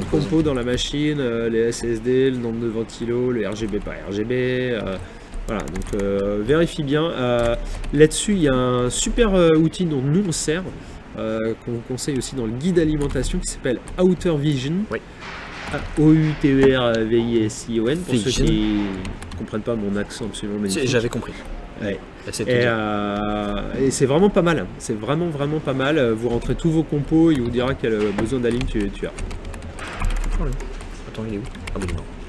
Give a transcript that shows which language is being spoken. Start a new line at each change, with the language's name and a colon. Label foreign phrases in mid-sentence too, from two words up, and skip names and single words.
French: compos dans la machine, les SSD, le nombre de ventilos, le RGB pas RGB. Voilà, donc vérifie bien. Là-dessus, il y a un super outil dont nous on sert, qu'on vous conseille aussi dans le guide alimentation, qui s'appelle Outer Vision. Oui. O-U-T-E-R-V-I-S-I-O-N, pour ceux Vision. qui ne comprennent pas mon accent absolument magnifique. J'avais compris. Ouais. Bah, c'est tout Et, dit. et c'est vraiment pas mal, c'est vraiment pas mal. Vous rentrez tous vos compos, il vous dira quel besoin d'alim tu as. Attends, il est où? Ah, bah, il est mort.